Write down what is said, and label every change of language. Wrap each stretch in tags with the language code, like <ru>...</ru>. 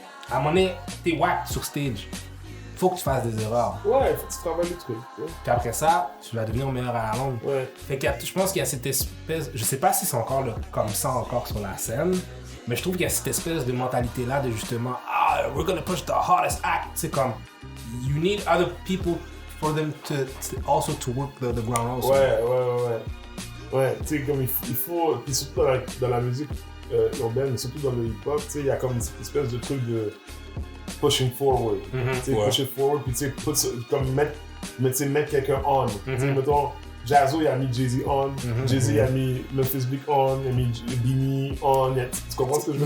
<fr>À un moment donné, t'es whack sur stage. Faut que tu fasses des erreurs. Ouais, faut que tu travailles le truc. Ouais. Puis après ça, tu vas devenir meilleur à la longue. Ouais. Fait que je pense qu'il y a cette espèce, je sais pas si c'est encore comme ça encore sur la scène, mais je trouve qu'il y a cette espèce de mentalité là de justement</fr> <en>we're gonna push the hardest act.</en> <fr>C'est comme</fr> <en>you need other people for them to also to work the ground also.</en> <fr>Ouais, tu sais, comme il faut, puis surtout dans la musique urbaine, surtout dans le hip-hop, tu sais, il y a comme une espèce de truc de</fr> <en>pushing forward.</en> <fr>Tu sais,</fr> <en>push it forward,</en> <fr>puis tu sais, comme mettre quelqu'un on. Tu sais, mettons, Jazzo, il a mis Jay-Z on, Jay-Z, il a mis Memphis Bleek on, il a mis Beanie on, tu comprends ce que je veux</fr>